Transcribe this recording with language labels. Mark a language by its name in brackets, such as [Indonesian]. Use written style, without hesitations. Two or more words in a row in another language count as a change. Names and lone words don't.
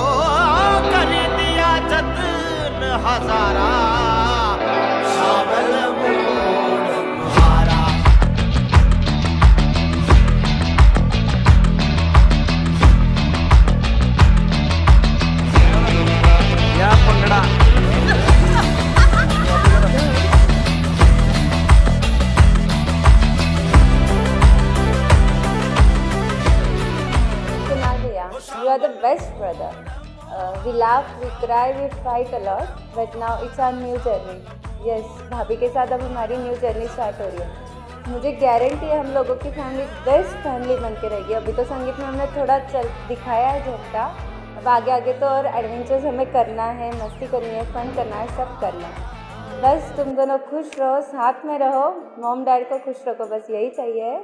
[Punjabi] कर दिया जतन हजारा शावल मोड़ हारा। या पंगड़ा [English] You are the best brother. We laugh, we cry, we fight a lot, but now it's our new journey. Yes, [Hindi] भाभी के साथ अब हमारी [English] new journey start [Hindi] हो रही है। मुझे गारंटी है हम लोगों की फैमिली [English] best family [Hindi] बन के रहेगी। अभी तो संगीत में हमने थोड़ा दिखाया है झोंका, अब आगे आगे तो और एडवेंचर्स हमें करना है, मस्ती करनी है, फन करना है, सब करना है। बस तुम दोनों खुश रहो, साथ में रहो, [English] mom dad [Hindi] को खुश रखो, बस यही चाहिए।